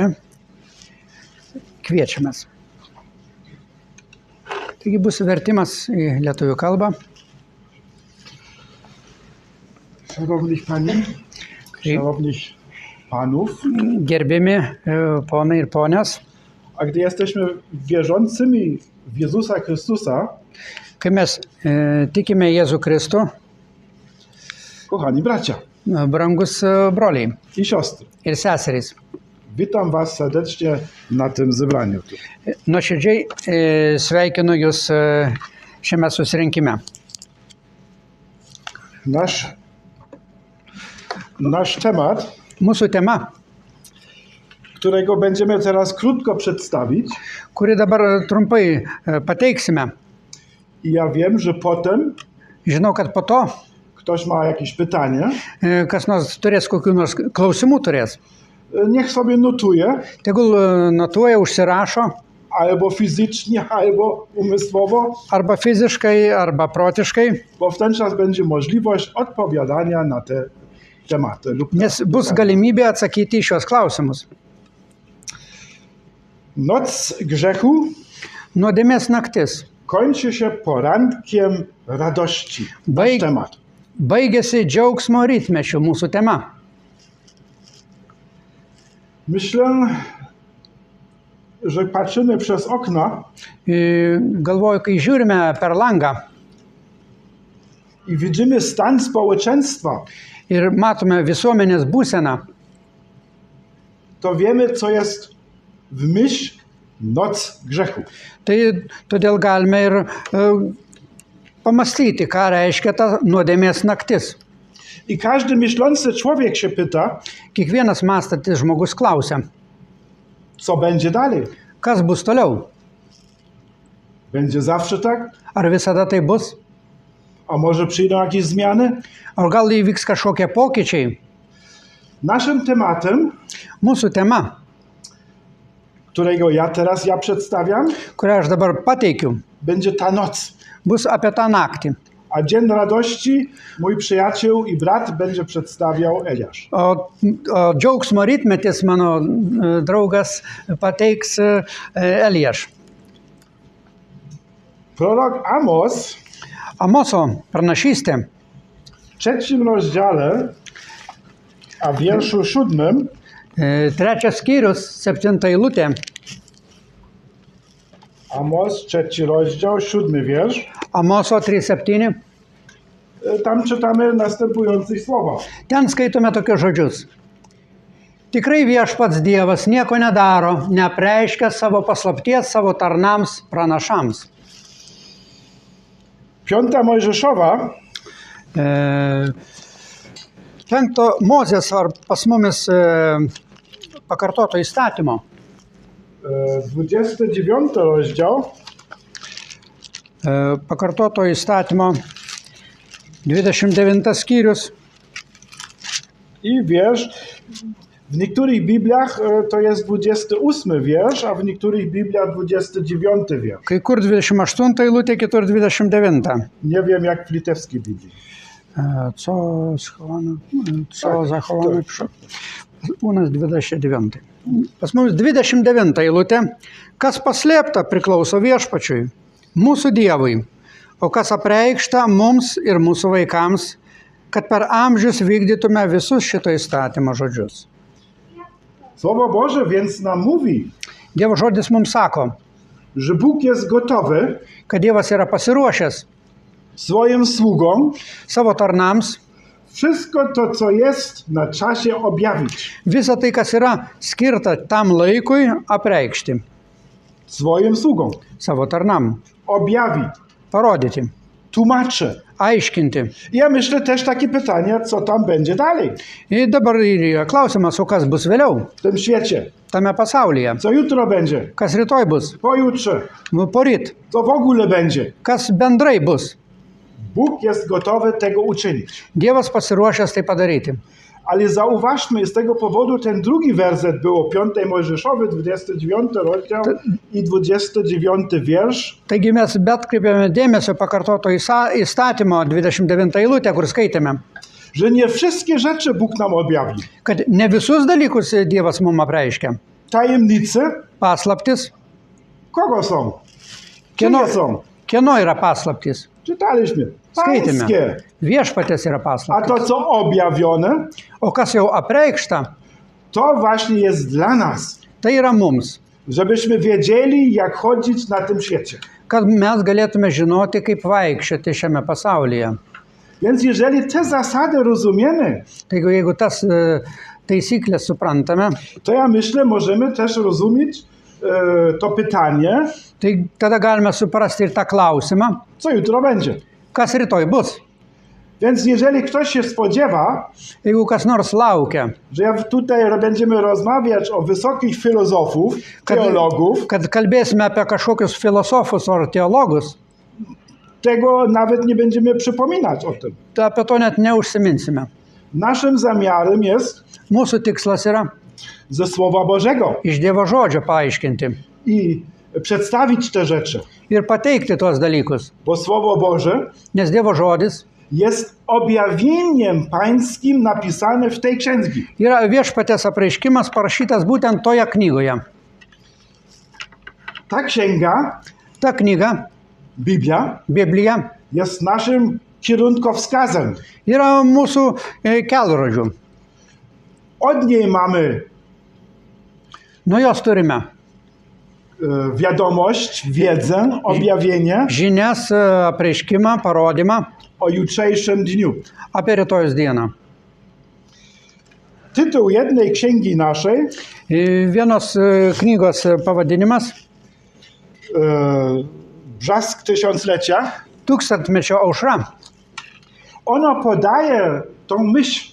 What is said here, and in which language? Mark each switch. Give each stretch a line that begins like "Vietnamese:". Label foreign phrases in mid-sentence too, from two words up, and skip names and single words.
Lithuanian: Kviečiamės. Taigi bus vertimas į lietuvių kalbą.
Polish: Szanowni Pani, szanowni Panów,
Lithuanian: Gerbiami ponai ir ponios,
Polish: a gdy jesteśmy wierzącymi w Jezusa Chrystusa,
Lithuanian: kai mes tikime Jėzų Kristų,
Polish: kochani bracia
Lithuanian: brangus broliai
Polish: i siostry,
Lithuanian: ir seserys,
Polish: witam Was serdecznie na tym zebraniu.
Lithuanian: nuoširdžiai sveikinu Jūs šiame susirinkime.
Polish: Nasz temat,
Lithuanian: Mūsų tema,
Polish: którego będziemy teraz krótko przedstawić,
Lithuanian: kurį dabar trumpai pateiksime.
Polish: i ja wiem, że potem
Lithuanian: Žinau, kad po to
Polish: ktoś ma jakieś pytanie,
Lithuanian: kas nors turės kokių nors klausimų turės.
Polish: niech sobie notuje,
Lithuanian: Tegul notuoja, užsirašo,
Polish: albo fizycznie, albo umysłowo,
Lithuanian: arba fiziškai, arba protiškai,
Polish: bo w ten czas będzie możliwość odpowiadania na te tematy.
Lithuanian: nes bus galimybė atsakyti į šios klausimus.
Polish: Noc grzechu
Lithuanian: Nuodėmės naktis
Polish: kończy się porankiem radości. Nasz temat.
Lithuanian: baigėsi džiaugsmo rytmečiu, mūsų tema.
Polish: Myślę, że patrzymy przez okna
Lithuanian: Galvoju, kai žiūrime per langą
Polish: i widzimy stan społeczeństwa,
Lithuanian: ir matome visuomenės būseną,
Polish: to wiemy, co jest w myśl noc grzechu.
Lithuanian: tai todėl galime ir pamastyti, ką reiškia ta nuodėmės naktis.
Polish: I każdy myślący człowiek się pyta,
Lithuanian: Kiekvienas mąstantis žmogus klausia,
Polish: co będzie dalej.
Lithuanian: kas bus toliau?
Polish: Będzie zawsze tak?
Lithuanian: Ar visada tai bus?
Polish: A może przyjdą jakieś zmiany?
Lithuanian: Ar gal įvyks kažkokie pokyčiai?
Polish: Naszym tematem,
Lithuanian: Mūsų tema,
Polish: którego ja teraz przedstawiam,
Lithuanian: kurią aš dabar pateikiu,
Polish: będzie ta noc.
Lithuanian: bus apie tą naktį.
Polish: A dzień radości mój przyjaciel i brat będzie przedstawiał Eliasz.
Lithuanian: O džiaugsmo rytmetis mano draugas pateiks Elijaš.
Polish: Prorok Amos
Lithuanian: Amoso pranašystė,
Polish: w 3 rozdziale, a w wierszu 7,
Lithuanian: 3 skyrius, 7 eilutė.
Polish: Amos, 3 rozdział, 7 wiersz,
Lithuanian: Amoso 3:7.
Polish: tam czytamy następujące słowa.
Lithuanian: Ten skaitome tokius žodžius. Tikrai viešpats Dievas nieko nedaro, neapreiškia savo paslapties savo tarnams pranašams.
Polish: 5 Mojżeszowa,
Lithuanian: Penkto Mozės ar pas mumis pakartoto įstatymo.
Polish: 29 rozdział,
Lithuanian: Pakartoto įstatymo 29 skyrius.
Polish: i wiersz. W niektórych Bibliach to jest 28 wiersz, a w niektórych Bibliach 29 wiersz.
Lithuanian: Kai kur 28 eilutė, kitur 29.
Polish: Nie wiem jak w litewskiej Biblii. Co zachowane przy... U nas 29.
Lithuanian: Pas mums 29 eilutė. Kas paslėpta priklauso viešpačiui, mūsų Dievui, o kas apreikšta mums ir mūsų vaikams, kad per amžius vykdytume visus šito įstatymo žodžius.
Polish: Słowo Boże więc nam mówi,
Lithuanian: Dievo žodis mums sako,
Polish: że Bóg jest gotowy
Lithuanian: kad Dievas yra pasiruošęs
Polish: swoim sługom
Lithuanian: savo tarnams
Polish: wszystko to, co jest na czasie objawić.
Lithuanian: visą tai, kas yra skirta tam laikui apreikšti
Polish: Swoim sługom.
Lithuanian: savo tarnam,
Polish: Objawi,
Lithuanian: parodyti,
Polish: tłumaczy.
Lithuanian: aiškinti.
Polish: Ja myślę też takie pytanie, co tam będzie dalej
Lithuanian: Ir dabar yra klausimas, o kas bus vėliau
Polish: w tym świecie.
Lithuanian: tame pasaulyje,
Polish: Co jutro będzie,
Lithuanian: kas rytoj bus,
Polish: pojutrze,
Lithuanian: poryt,
Polish: co w ogóle będzie.
Lithuanian: kas bendrai bus.
Polish: Bóg jest gotowy tego uczynić.
Lithuanian: Dievas pasiruošęs tai padaryti.
Polish: Ale zauważmy, z tego powodu ten drugi werset było 5 Mojżeszowy, 29 rozdział i 29 wiersz.
Lithuanian: Taigi mes atkreipiame dėmesio pakartoto įstatymo 29 eilutę, kur skaitėme,
Polish: Że nie wszystkie rzeczy Bóg nam objawi.
Lithuanian: kad ne visus dalykus Dievas mums apreiškia.
Polish: Tajemnice
Lithuanian: Paslaptis,
Polish: kogo są?
Lithuanian: Kieno?
Polish: Czyje są?
Lithuanian: kieno yra paslaptis?
Polish: Czytaliśmy.
Lithuanian: Skaitėme.
Polish: Pańskie.
Lithuanian: Viešpatės yra
Polish: A
Lithuanian: paslaptis.
Polish: to, co objawione,
Lithuanian: O kas jau apreikšta,
Polish: to właśnie jest dla nas.
Lithuanian: tai yra mums.
Polish: Żebyśmy wiedzieli, jak chodzić na tym świecie.
Lithuanian: Kad mes galėtume žinoti, kaip vaikščioti šiame pasaulyje.
Polish: Więc jeżeli te zasady rozumiemy,
Lithuanian: Taigi jeigu tas taisyklės suprantame,
Polish: to ja myślę, możemy też rozumieć to pytanie,
Lithuanian: tai tada galime suprasti ir tą klausimą,
Polish: co jutro będzie.
Lithuanian: kas rytoj bus.
Polish: Więc jeżeli ktoś się spodziewa,
Lithuanian: Jeigu kas nors laukia,
Polish: że tutaj będziemy rozmawiać o wysokich filozofów, teologów,
Lithuanian: kad kalbėsime apie kažkokius filosofus ar teologus,
Polish: tego nawet nie będziemy przypominać o tym.
Lithuanian: tai apie to net neužsiminsime.
Polish: Naszym zamiarem jest
Lithuanian: Mūsų tikslas yra
Polish: ze Słowa Bożego
Lithuanian: iš Dievo žodžio paaiškinti
Polish: i przedstawić te rzeczy,
Lithuanian: ir pateikti tuos dalykus.
Polish: bo Słowo Boże
Lithuanian: Nes Dievo žodis
Polish: jest objawieniem pańskim napisane w tej księdze.
Lithuanian: yra viešpaties apreiškimas parašytas būtent toje knygoje.
Polish: Ta księga,
Lithuanian: Ta knyga,
Polish: Biblia,
Lithuanian: Biblija,
Polish: jest naszym kierunkowskazem.
Lithuanian: yra mūsų kelrodžių.
Polish: Od niej mamy
Lithuanian: Nuo jos turime
Polish: wiadomość, wiedzę, objawienie
Lithuanian: žinias, apreiškimą, parodymą
Polish: o jutrzejszym dniu.
Lithuanian: apie rytojus dieną.
Polish: Tytuł jednej księgi naszej,
Lithuanian: Vienos knygos pavadinimas
Polish: Brzask Tysiąclecia,
Lithuanian: Tūkstantmečio aušra.
Polish: ono podaje tą myśl,